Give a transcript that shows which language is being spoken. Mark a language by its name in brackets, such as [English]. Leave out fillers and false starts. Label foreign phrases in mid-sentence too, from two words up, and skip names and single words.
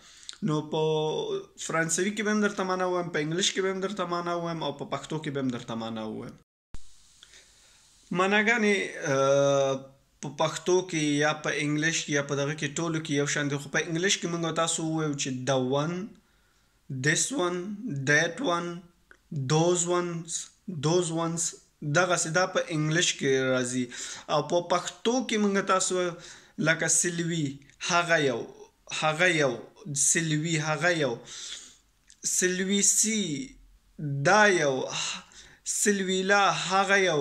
[Pashto] نو په فرانسوي کې به هم درته معنا ووایم، په انګلیش کې به هم درته معنا ووایم او په پښتو کې به هم درته معنا ووایم. معناګانې په پښتو کې یا په انګلیش کې یا په دغه کې ټولو کې یو شان دي، خو په انګلیش کې موږ تاسو ووایو چې [English] the one, this one, that one, those ones, [Pashto] those ones. دغسې دا په انګلیش کې راځي. او په پښتو کې موږ تاسو لکه سلوي هغه یو، هغه یو، سلوي هغه یو، سلویسی دا یو، سلویلا هغه یو.